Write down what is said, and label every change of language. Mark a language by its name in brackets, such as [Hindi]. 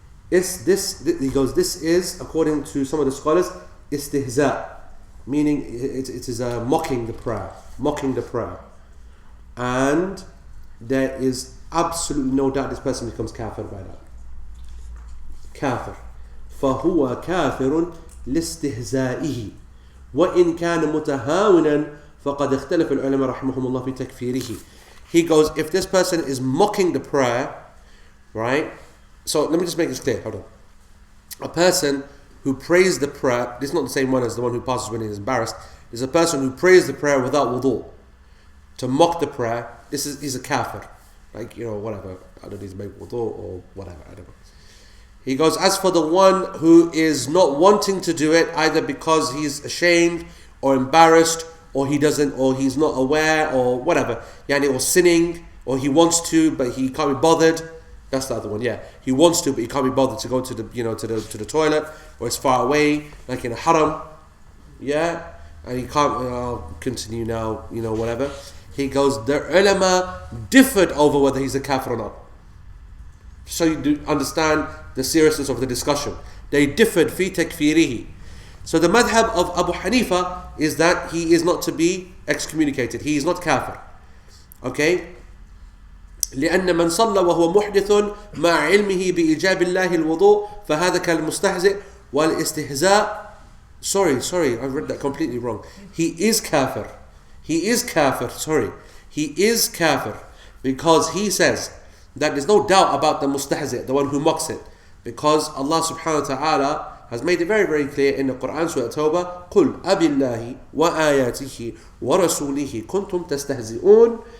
[English] he goes, this is, according to some of the scholars, istihza, meaning it is mocking the prayer. And there is absolutely no doubt this person becomes kafir by that. Kafir. [Arabic] فهو كافر لاستهزائه وإن كان متهاونا فقد اختلف العلماء رحمهم الله في تكفيره. [English] He goes, if this person is mocking the prayer, right? So let me just make this clear. Hold on. A person who prays the prayer, this is not the same one as the one who passes when he is embarrassed. There's a person who prays the prayer without wudu. To mock the prayer, he's a kafir. Like, whatever. I don't need to make wudu or whatever. I don't know. He goes, as for the one who is not wanting to do it, either because he's ashamed or embarrassed, or he's not aware, or whatever, or sinning, or he wants to but he can't be bothered. That's the other one. Yeah, he wants to but he can't be bothered to go to the to the toilet, or it's far away, like in a haram. Yeah, and he can't. I'll continue now. Whatever. He goes, the ulama differed over whether he's a kafir or not. So you do understand the seriousness of the discussion. They differed [Arabic] fi takfirihi. [English] So the madhab of Abu Hanifa is that he is not to be excommunicated. He is not kafir. Okay? [Arabic] لأن من صلى وهو محدث مع علمه بإيجاب الله الوضوء فهذا كالمستهزئ والاستهزاء. [English] Sorry, I read that completely wrong. He is kafir. He is kafir because he says that there's no doubt about the mustahzi', the one who mocks it, because Allah subhanahu wa ta'ala has made it very, very clear in the Quran, Surah Tawbah, [Arabic] قُلْ أَبِاللَّهِ وَآيَاتِهِ وَرَسُولِهِ كُنْتُمْ تَسْتَهْزِئُونَ.